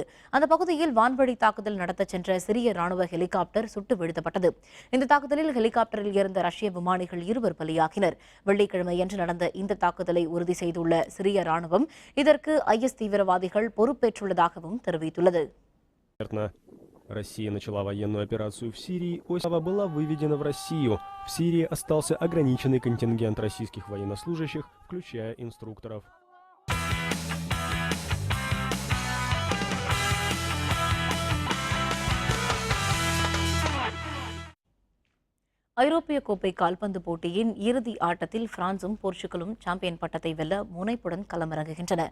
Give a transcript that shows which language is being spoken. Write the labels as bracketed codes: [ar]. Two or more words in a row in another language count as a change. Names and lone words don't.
[ta] அந்த பகுதியில் வான்வழி தாக்குதல் நடத்த சென்ற சிரிய ராணுவ ஹெலிகாப்டர் சுட்டு வீழ்த்தப்பட்டது. இந்த தாக்குதலில் ஹெலிகாப்டரில் இருந்த ரஷ்ய விமானிகள் 2 பலியாகினர். வெள்ளிக்கிழமையன்று நடந்த இந்த தாக்குதலை உறுதி செய்துள்ள சிரிய ராணுவம் இதற்கு IS தீவிரவாதிகள் பொறுப்பேற்றுள்ளதாகவும் தெரிவித்துள்ளது. [ru] Россия начала военную операцию в Сирии. Осава была выведена в Россию. В Сирии остался ограниченный контингент российских военнослужащих, включая инструкторов. [ta] ஐரோப்பிய கோப்பை கால்பந்து போட்டியின் இறுதி ஆட்டத்தில் பிரான்சும் போர்ச்சுகலும் சாம்பியன் பட்டத்தை வெல்ல முனைப்புடன் களமிறங்குகின்றன.